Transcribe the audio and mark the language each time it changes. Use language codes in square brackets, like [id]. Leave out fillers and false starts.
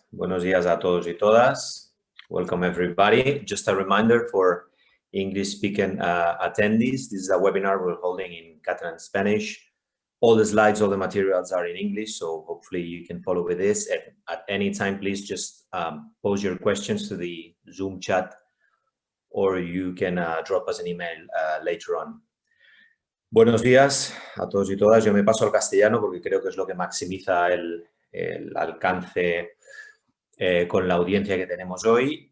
[es] Buenos días a todos y todas. [en] Welcome, everybody. Just a reminder for English-speaking attendees, this is a webinar we're holding in Catalan Spanish. All the slides, all the materials are in English, so hopefully you can follow with this. At any time, please just pose your questions to the Zoom chat, or you can drop us an email later on. [es] Buenos días a todos y todas. Yo me paso al castellano porque creo que es lo que maximiza el alcance con la audiencia que tenemos hoy.